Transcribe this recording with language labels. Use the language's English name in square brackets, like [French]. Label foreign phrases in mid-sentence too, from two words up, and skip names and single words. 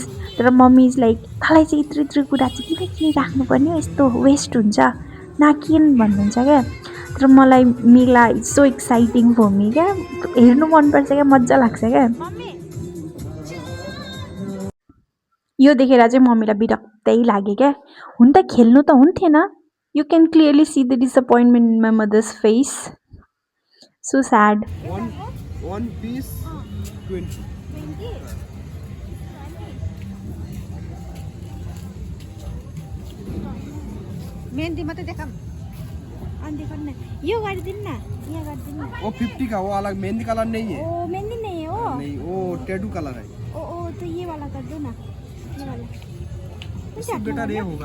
[Nepali] तर [English] Mummy is like, [Nepali] तँलाई चाहिँ यत्रो कुरा चाहिँ किन किनिराख्नुपर्ने हो, यस्तो वेस्ट हुन्छ, नकिन भन्नुहुन्छ क्या। तर मलाई [English] mela is so exciting for me क्या। [Nepali] हेर्नु मनपर्छ क्या, मजा लाग्छ क्या। यो देखेर चाहिँ मम्मीलाई बिरक्तै लाग्यो क्या। हुन त खेल्नु त हुन्थेन। [English] You can clearly see the disappointment in my mother's face. So sad. One piece 20. [Hindi] मेहंदी मत देखम अंदे करना [Nepali] यो गरिदिन न यहाँ गरिदिन न [Hindi] वो 50 का, वो अलग मेहंदी कलर नहीं है। ओ मेहंदी नहीं है वो नहीं, वो टैटू कलर है। ओ तो ये वाला कर दो ना, ये वाला इससे बेटर ये होगा।